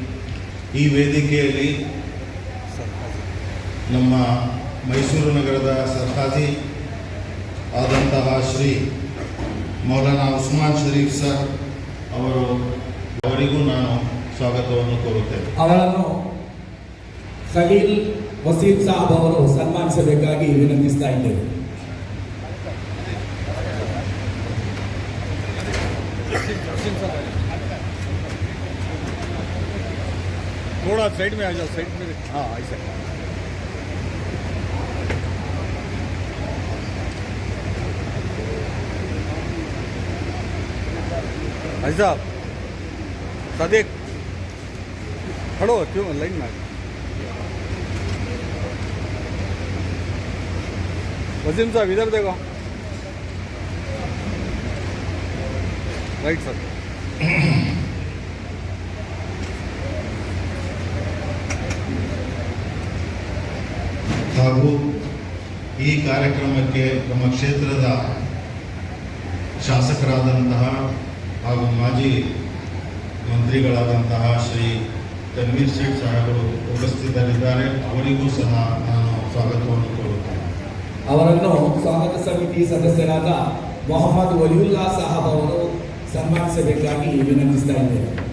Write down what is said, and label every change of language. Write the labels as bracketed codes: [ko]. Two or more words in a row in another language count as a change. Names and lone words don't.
[kn] ನಮ್ಮ ಮೈಸೂರು ನಗರದ ಸರ್ಕಾರಿ ಆದಂತಹ ಶ್ರೀ ಮೌಲಾನಾ ಉಸ್ಮಾನ್ ಶರೀಫ್ ಸರ್ ಅವರಿಗೂ ನಾನು ಸ್ವಾಗತವನ್ನು ಕೋರುತ್ತೇನೆ. ಅವರನ್ನು ಖಲೀಲ್ ವಸೀಂ ಸಾಬ್ ಅವರು ಸನ್ಮಾನಿಸಬೇಕಾಗಿ ವಿನಂತಿಸ್ತಾ ಇದ್ದೇವೆ. [hi] थोड़ा साइड में आ जाओ, साइड में. हाँ ऐसे. भाई साहब सदिक खड़ो क्यों लाइन में. वसीम साहब इधर देखो. [en] right sir. [kn] ಹಾಗೂ ಈ ಕಾರ್ಯಕ್ರಮಕ್ಕೆ ನಮ್ಮ ಕ್ಷೇತ್ರದ ಶಾಸಕರಾದಂತಹ ಹಾಗೂ ಮಾಜಿ ಮಂತ್ರಿಗಳಾದಂತಹ ಶ್ರೀ ತನ್ವೀರ್ ಸೇಠ್ ಸಾಹೇಬರು ಉಪಸ್ಥಿತರಿದ್ದಾರೆ. ಅವರಿಗೂ ಸಹ ನಾನು ಸ್ವಾಗತವನ್ನು ಕೋರುತ್ತೇನೆ. ಅವರನ್ನು ಸ್ವಾಗತ ಸಮಿತಿ ಸದಸ್ಯರಾದ ಮೊಹಮ್ಮದ್ ವಲಿಯುಲ್ಲಾ ಸಾಹಬ್ ಅವರು ಸನ್ಮಾನಿಸಬೇಕಾಗಿ ವಿನಂತಿಸ್ತಾ ಇದ್ದೇನೆ.